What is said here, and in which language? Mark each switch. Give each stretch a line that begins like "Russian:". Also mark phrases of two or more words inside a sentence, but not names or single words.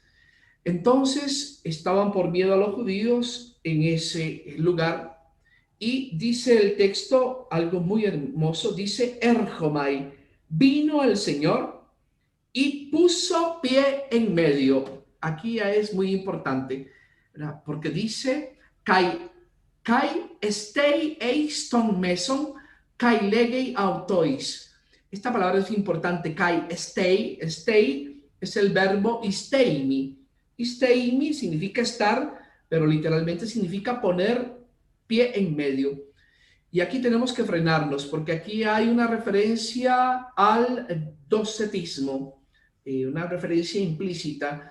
Spanish: Entonces estaban por miedo a los judíos en ese lugar. Y dice el texto algo muy hermoso, dice Erjomai, vino el Señor y puso pie en medio. Aquí ya es muy importante, ¿verdad? Porque dice,
Greek: καὶ ἔστη εἰς τὸ μέσον, καὶ λέγει αὐτοῖς.
Spanish: Esta palabra es importante, kai, stay. Stay es el verbo isteimi. Isteimi significa estar, pero literalmente significa poner pie en medio. Y aquí tenemos que frenarnos, porque aquí hay una referencia al docetismo, una referencia implícita.